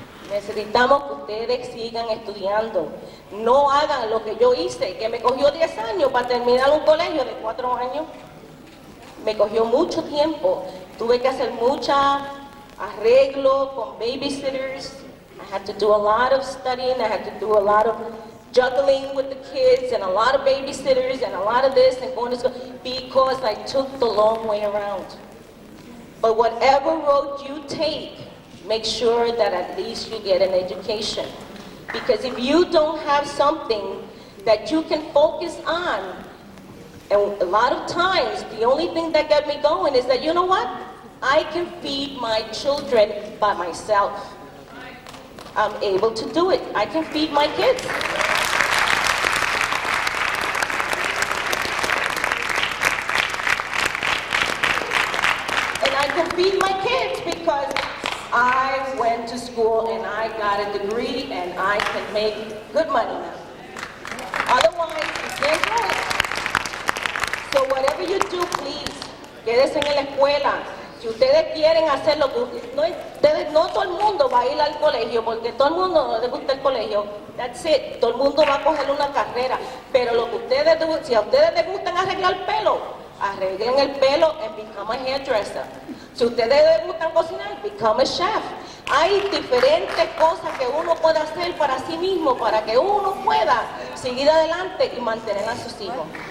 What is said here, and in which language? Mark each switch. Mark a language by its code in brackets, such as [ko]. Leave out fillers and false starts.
[es] Necesitamos que ustedes sigan estudiando. No hagan lo que yo hice, que me cogió 10 años para terminar un colegio de 4 años. Me cogió mucho tiempo. Tuve que hacer mucha arreglo con babysitters. [en] I had to do a lot of studying. I had to do a lot of juggling with the kids and a lot of babysitters and a lot of this and going to school because I took the long way around. But whatever road you take, make sure that at least you get an education. Because if you don't have something that you can focus on, and a lot of times the only thing that got me going is that, you know what? I can feed my children by myself. I'm able to do it. I can feed my kids. And I can feed my kids because I went to school and I got a degree and I can make good money now. Otherwise, you can't do it. So whatever you do, please, [es] quédense en la escuela. Si ustedes quieren hacer lo que no todo el mundo va a ir al colegio, porque todo el mundo no le gusta el colegio. [en] That's it. [es] Todo el mundo va a coger una carrera. Pero lo que si a ustedes les gustan arreglar pelo, arreglen el pelo [en] and become a hairdresser. [es] Si ustedes les gustan cocinar, [en] become a chef. [es] Hay diferentes cosas que uno puede hacer para sí mismo, para que uno pueda seguir adelante y mantener a sus hijos.